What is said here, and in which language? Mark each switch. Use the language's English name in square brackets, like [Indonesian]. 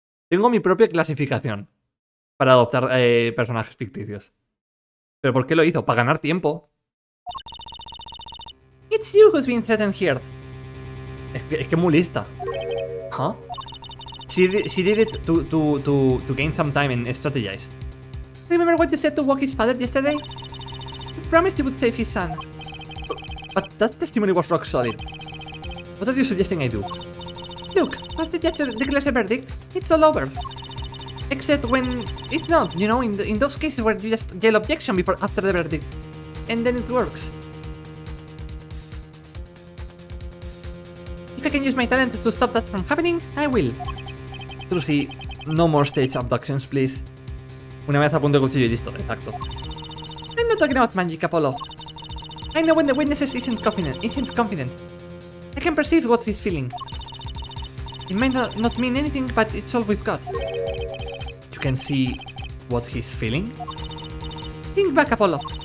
[Spanish] Tengo mi propia clasificación para adoptar personajes ficticios. ¿Pero por qué lo hizo? Para ganar tiempo. [English] It's you who's been threatened here. [Spanish] Es que muy lista. Huh? [English] She did it to gain some time and strategize. Remember what you said to Walkie's father yesterday? You promised you would save his son. But that testimony was rock solid. What are you suggesting I do? Look, once the judge declares a verdict, it's all over. Except when it's not, you know, in those cases where you just yell objection after the verdict. And then it works. If I can use my talent to stop that from happening, I will. Trucy, no more stage abductions, please. [Spanish] Una vez a punto de cuchillo y listo, exacto. [English] I'm not talking about magic, Apollo. I know when the witnesses isn't confident. I can perceive what he's feeling. It might not mean anything, but it's all we've got. You can see what he's feeling? Think back, Apollo.